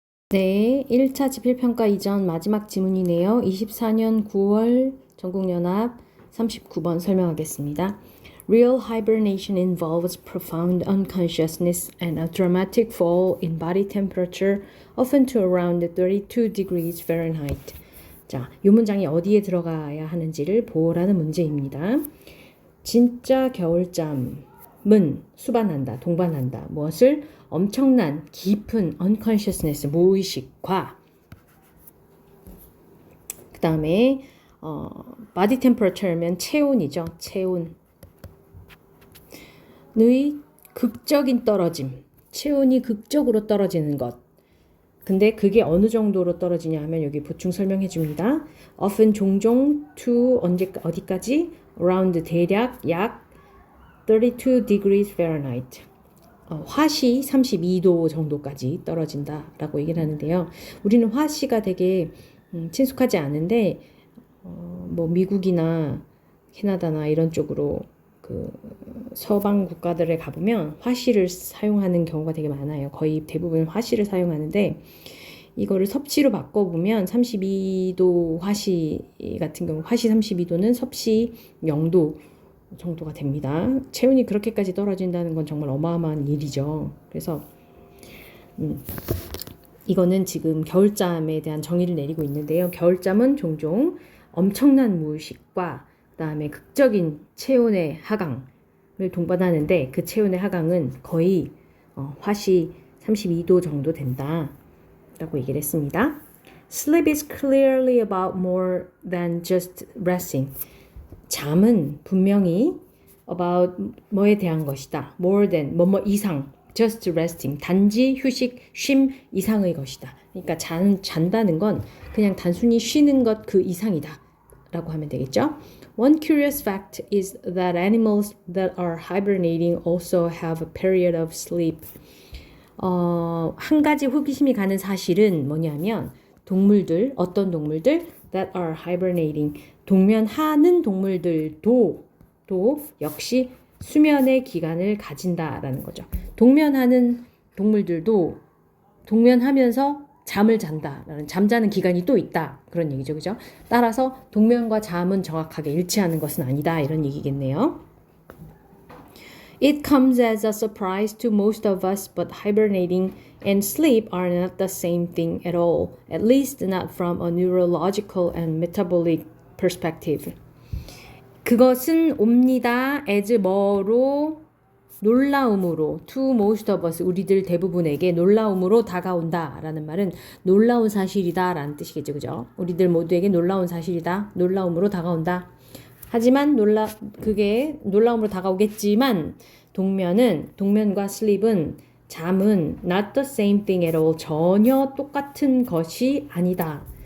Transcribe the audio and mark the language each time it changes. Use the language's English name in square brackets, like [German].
[Korean] 네, 1차 지필평가 이전 마지막 지문이네요. 24년 9월 전국연합 39번 설명하겠습니다. [English] Real hibernation involves profound unconsciousness and a dramatic fall in body temperature, often to around 32 degrees Fahrenheit. [Korean] 자, 이 문장이 어디에 들어가야 하는지를 보라는 문제입니다. 진짜 겨울잠은 수반한다, 동반한다. 무엇을? 엄청난 깊은 unconsciousness, 무의식과 그 다음에 body temperature면 체온이죠. 체온의 극적인 떨어짐, 체온이 극적으로 떨어지는 것. 근데 그게 어느 정도로 떨어지냐 하면 여기 보충 설명해 줍니다. [English] often [Korean] 종종, to 어디까지? [English] around [Korean] 대략 약 [English] 32 degrees Fahrenheit. [Korean] 화씨 32도 정도까지 떨어진다라고 얘기를 하는데요. 우리는 화씨가 되게 친숙하지 않은데 뭐 미국이나 캐나다나 이런 쪽으로 그 서방 국가들에 가보면 화씨를 사용하는 경우가 되게 많아요. 거의 대부분 화씨를 사용하는데 이거를 섭씨로 바꿔보면 32도 화씨 같은 경우 화씨 32도는 섭씨 0도 정도가 됩니다. 체온이 그렇게까지 떨어진다는 건 정말 어마어마한 일이죠. 그래서 이거는 지금 겨울잠에 대한 정의를 내리고 있는데요. 겨울잠은 종종 엄청난 무의식과 그다음에 극적인 체온의 하강을 동반하는데 그 체온의 하강은 거의 화씨 32도 정도 된다라고 얘기를 했습니다. [English] Sleep is clearly about more than just resting. [Korean] 잠은 분명히 about 뭐에 대한 것이다. [English] more than [Korean] 뭐뭐 이상, [English] just resting [Korean] 단지 휴식, 쉼 이상의 것이다. 그러니까 잔다는 건 그냥 단순히 쉬는 것 그 이상이다 라고 하면 되겠죠. [English] One curious fact is that animals that are hibernating also have a period of sleep. [Korean] 한 가지 호기심이 가는 사실은 뭐냐면 동물들, 어떤 동물들 [English] that are hibernating [Korean] 동면하는 동물들도 역시 수면의 기간을 가진다라는 거죠. 동면하는 동물들도 동면하면서 잠을 잔다라는 잠자는 기간이 또 있다 그런 얘기죠, 그죠? 따라서 동면과 잠은 정확하게 일치하는 것은 아니다 이런 얘기겠네요. [English] It comes as a surprise to most of us, but hibernating and sleep are not the same thing at all, at least not from a neurological and metabolic perspective. [Korean] 그것은 옵니다. as 뭐로 놀라움으로 [English] to most of us [Korean] 우리들 대부분에게 놀라움으로 다가온다 라는 말은 놀라운 사실이다 라는 뜻이겠죠, 그죠? 우리들 모두에게 놀라운 사실이다, 놀라움으로 다가온다. 하지만 그게 놀라움으로 다가오겠지만 동면과 sleep은 잠은 [English] not the same thing at all [Korean] 전혀 똑같은 것이 아니다.